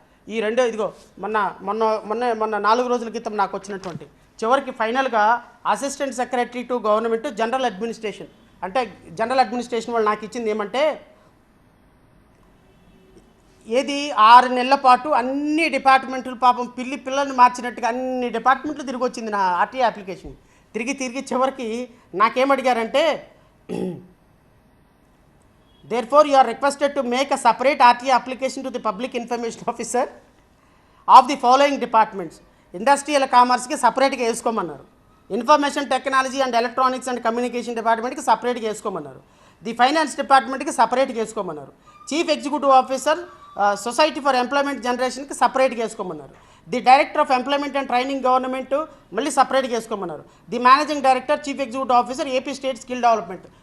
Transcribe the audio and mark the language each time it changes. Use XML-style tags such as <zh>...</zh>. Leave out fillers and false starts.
<te>ఈ రెండో ఇదిగో మొన్న మొన్న మొన్న మొన్న 4 రోజుల క్రితం నాకు వచ్చినటువంటి చివరికి ఫైనల్గా assistant secretary to government general administration, అంటే జనరల్ అడ్మినిస్ట్రేషన్ వాళ్ళు నాకు ఇచ్చింది ఏమంటే, ఏది 6 నెలల పాటు అన్ని డిపార్ట్మెంట్లు పాపం పిల్లల్ని మార్చినట్టుగా అన్ని డిపార్ట్మెంట్లు తిరిగి వచ్చింది నా ఆర్టీఐ అప్లికేషన్. తిరిగి చివరికి నాకేమడిగారంటే,</te> <en>therefore you are requested to make a separate RTA application to the public information officer of the following departments.</en> <te>Industrial కామర్స్కి సపరేట్గా వేసుకోమన్నారు, information technology and electronics and communication డిపార్ట్మెంట్కి సపరేట్గా వేసుకోమన్నారు, ది ఫైనాన్స్ డిపార్ట్మెంట్కి సపరేట్గా వేసుకోమన్నారు, chief executive officer society for employment జనరేషన్కి సపరేట్గా వేసుకోమన్నారు, the director of employment and training government మళ్ళీ సపరేట్గా వేసుకోమన్నారు, the managing director chief executive officer AP state skill development.</te>